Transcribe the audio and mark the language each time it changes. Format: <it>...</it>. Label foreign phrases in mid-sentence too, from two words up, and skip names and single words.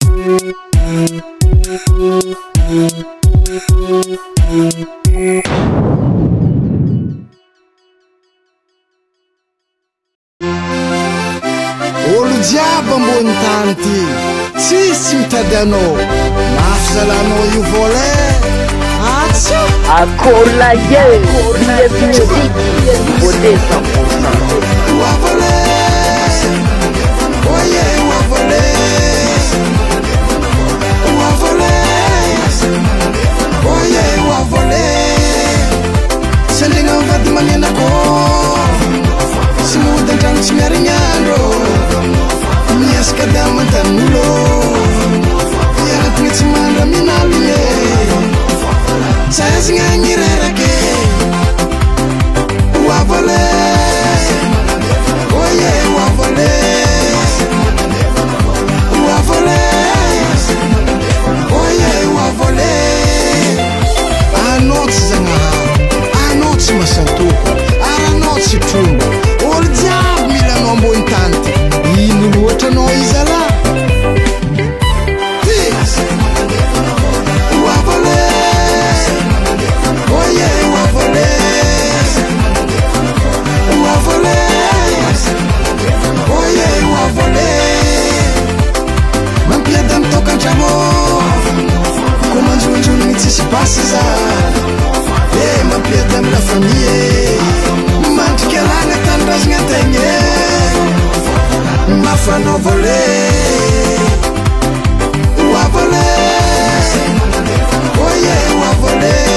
<mg>olo jiaby ambony tany ty tsisy mitady anao mafy zalanao io volé atsa Akollaye Live Music Beauté 100%. Oa volé oye oa volé oa volé oye oa volé sendegna mivady magnenako sy mody antragno tsy miarignandro miasaka dia mantanolo iaratigna tsy mandra minalo igny saizigna agny rerake oa volé oye oa volé oa volé oye oa volé anao tsy zagnahary anao tsy masantoko ary anao tsy tromba olo jiaby mila anao ambony tany ty ino loatra anao izy ala oa volé oye oa volé oa volé oye oa volé mampiady amy tokantrano ko manjonjonigny tsisy basy za mampiady amy</mg> <fr>la famille</fr> <mg>mandriky alagna tanindrazagna tegna mafanao volé oa volé oye oa volé</mg>